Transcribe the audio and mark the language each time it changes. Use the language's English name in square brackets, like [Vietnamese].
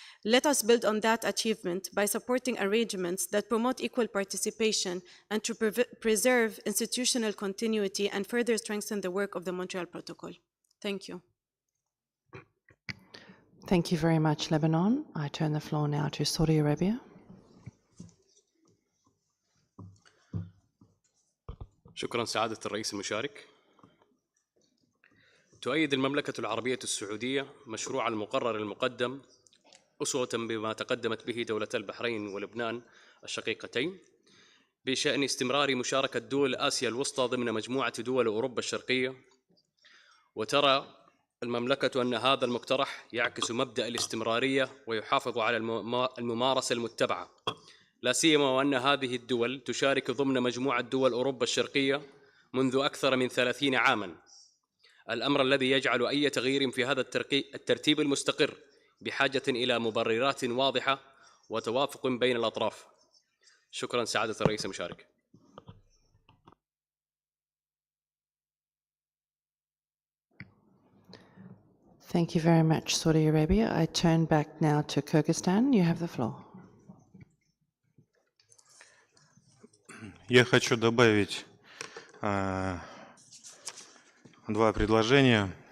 [English] Let us build on that achievement by supporting arrangements that promote equal participation and to preserve institutional continuity and further strengthen the work of the Montreal Protocol. Thank you. Thank you very much, Lebanon. I turn the floor now to Saudi Arabia. [Arabic] شكرا سعادة الرئيس المشارك. تؤيد المملكة العربية السعودية مشروع المقرر المقدم أسوة بما تقدمت به دولة البحرين ولبنان الشقيقتين بشأن استمرار مشاركة دول آسيا الوسطى ضمن مجموعة دول أوروبا الشرقية. وترى المملكة أن هذا المقترح يعكس مبدأ الاستمرارية ويحافظ على الممارسة المتبعة، لا سيما وأن هذه الدول تشارك ضمن مجموعة دول أوروبا الشرقية منذ أكثر من 30 عاماً، الأمر الذي يجعل أي تغيير في هذا الترتيب المستقر بحاجة إلى مبررات واضحة وتوافق بين الأطراف. شكراً سعادة الرئيس المشارك. [English] Thank you very much, Saudi Arabia. I turn back now to Kyrgyzstan. You have the floor. [Russian] Я хочу добавить два предложения.